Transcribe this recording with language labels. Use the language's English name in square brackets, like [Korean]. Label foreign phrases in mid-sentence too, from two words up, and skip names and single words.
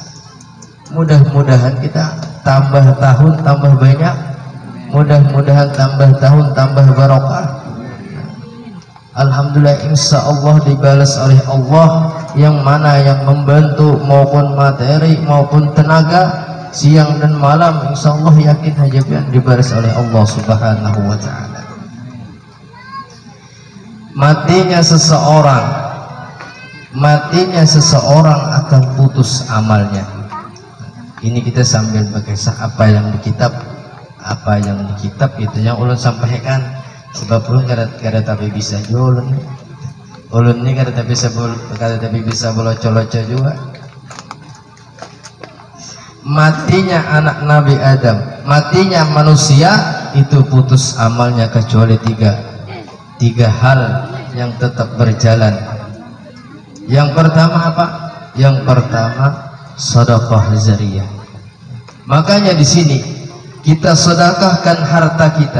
[Indonesian] Mudah-mudahan kita tambah tahun tambah banyak, mudah-mudahan tambah tahun tambah barokah. Alhamdulillah, [Arabic] إن شاء الله [Indonesian] dibalas oleh Allah, yang mana yang membantu maupun materi maupun tenaga siang dan malam, [Arabic] إن شاء الله [Indonesian] yakin hajabian dibalas oleh Allah [Arabic] سبحانه وتعالى. [Indonesian] Matinya seseorang akan putus amalnya. Ini kita sambil berkisah apa yang di kitab itu yang ulun sampaikan. [Banjar] Sebab ulun kada tapi bisa jual ulun ini kada tapi bisa boloco-loco juga. [Indonesian] Matinya anak Nabi Adam, matinya manusia itu putus amalnya kecuali tiga hal yang tetap berjalan. Yang pertama apa? Yang pertama sedekah jariyah. Makanya di sini kita sedekahkan harta kita.